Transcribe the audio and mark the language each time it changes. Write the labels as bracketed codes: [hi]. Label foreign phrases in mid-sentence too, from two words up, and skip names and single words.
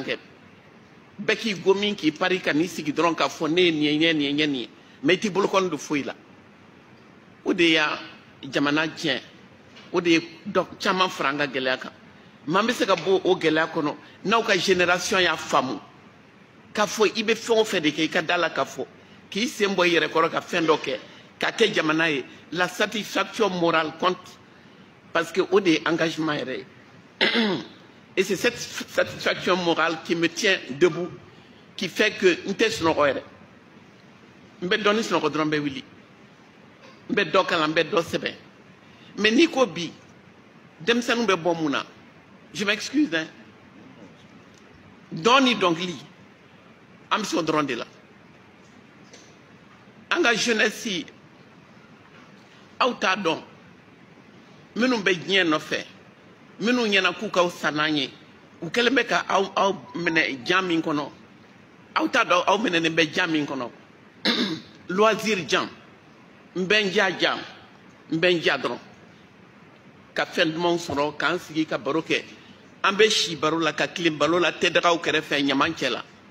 [bm] kɛ bɛɛ k'i go min k'i pari ka n'i sigi dɔrɔn k'a fɔ ne ye nin ye nin ye nin ye mais i t'i bolokɔni don foyi la o de y'a jamana tiɲɛ o de ye caman fara an ka gɛlɛya kan mais an bɛ se ka bɔ o gɛlɛya kɔnɔ n'aw ka génération y'a faamu k'a fɔ i bɛ fɛn o fɛn de kɛ i ka da la k'a fɔ k'i sen bɔ i yɛrɛ kɔrɔ ka fɛn dɔ kɛ k'a kɛ jamana ye la [fr] satisfaction morale compte parce que [bm] o de ye engagement yɛrɛ ye [fr] et c'est cette satisfaction morale qui me tient debout qui fait que [bm] n tɛ sunɔgɔ yɛrɛ n bɛ dɔn ni sunɔgɔ dɔrɔn bɛ wuli n bɛ dɔ kalan n bɛ dɔ sɛbɛn mais n'i ko bi denmisɛnninw bɛ bɔ mun na [fr] je m'excuse hein [bm] dɔn ni dɔnkili an bɛ se o dɔrɔn de la an ka jeunesse aw t'a dɔn minnu bɛ diɲɛ nɔfɛ minnu ɲɛna k'u k'aw sa n'an ye u kɛlen bɛ ka aw minɛ jan min kɔnɔ aw t'a dɔn aw minɛnen bɛ jan min kɔnɔ loisir jan n bɛ n ja jan n bɛ n ja dɔrɔn ka fɛn dumanw sɔrɔ k'an sigi ka baro kɛ an bɛ si baro la ka tilen baro la tɛdagaw kɛrɛfɛ ɲaman cɛ la